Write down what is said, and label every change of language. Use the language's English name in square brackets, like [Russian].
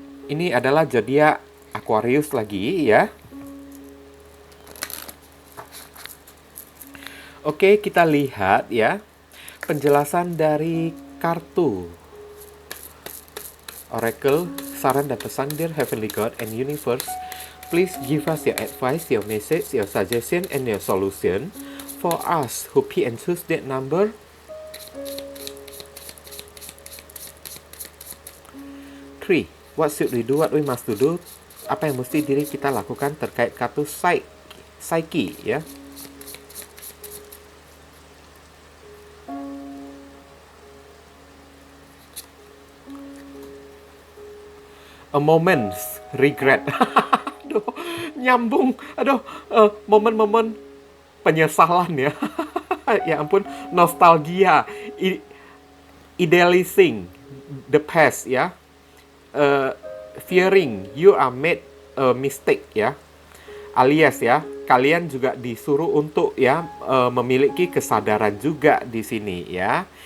[Indonesian] Ini adalah zodiak Aquarius lagi ya. Oke, kita lihat ya penjelasan dari kartu Oracle, saran dan pesan. [English] Dear Heavenly God and Universe, please give us your advice, your message, your suggestion, and your solution for us who pick and choose that number 3. What should we do? What we must do? [Indonesian] Apa yang mesti diri kita lakukan terkait kartu Psyche ya. [English] a moment's regret. [Indonesian] Aduh, nyambung. Aduh, momen-momen penyesalan ya. Ya ampun, nostalgia, [English] idealizing the past [Indonesian] ya. [English] Fearing you are made a mistake ya. [Indonesian] Alias ya, kalian juga disuruh untuk ya memiliki kesadaran juga di sini ya.